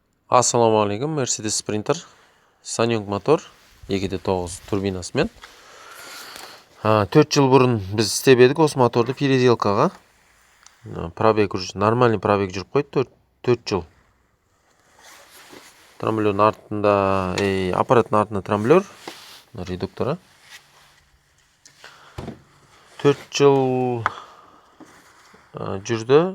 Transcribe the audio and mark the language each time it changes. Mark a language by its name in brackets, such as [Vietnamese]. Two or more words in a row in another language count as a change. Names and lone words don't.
[Arabic] السلام عليكم. [Kazakh] Mercedes Sprinter Sanyong motor 2.9 turbinasымен. 4 жыл бұрын біз істеп едік осы моторды переделкаға. [Russian] Пробег уже нормальный пробег [Kazakh] жүріп қойды 4 жыл. Трамблердің артында, аппараттың артында трамблер, редуктора. 4 жыл жүрді.